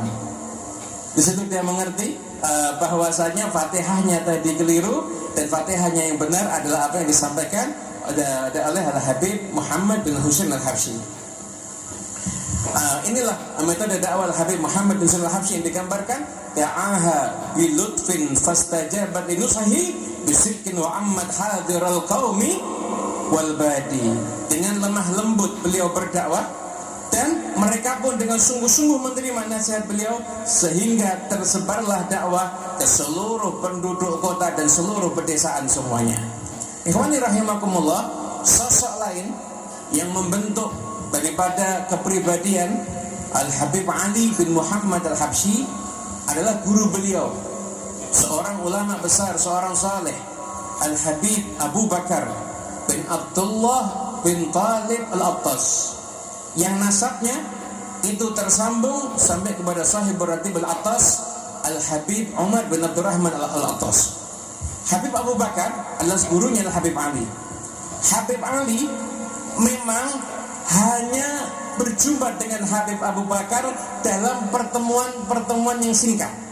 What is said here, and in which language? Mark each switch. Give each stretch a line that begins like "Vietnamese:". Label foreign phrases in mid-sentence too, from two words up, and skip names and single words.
Indonesian: Di situ dia mengerti bahwasanya Fatihahnya tadi keliru dan Fatihahnya yang benar adalah apa yang disampaikan oleh Habib Muhammad bin Husain al-Habsyi. Inilah metode dakwah Habib Muhammad bin Husain al-Habsyi yang digambarkan,
Arabic: دعاها بلطف فاستجابت لنصحه بصدق وعمت حاضر القوم والبادي.
Indonesian: Dengan lemah lembut beliau berdakwah dan mereka pun dengan sungguh-sungguh menerima nasihat beliau, sehingga tersebarlah dakwah ke seluruh penduduk kota dan seluruh pedesaan semuanya.
Arabic: إخواني رحمكم الله,
Indonesian: sosok lain yang membentuk daripada kepribadian Al-Habib Ali bin Muhammad al-Habsyi adalah guru beliau, seorang ulama besar, seorang saleh, Al-Habib Abu Bakar bin Abdullah bin Talib al-Attas, yang nasabnya itu tersambung sampai kepada sahib Ratib al-Attas, Al-Habib Umar bin Abdurrahman al-Attas. Habib Abu Bakar adalah gurunya Habib Ali. Habib Ali memang hanya berjumpa dengan Habib Abu Bakar dalam pertemuan-pertemuan yang singkat.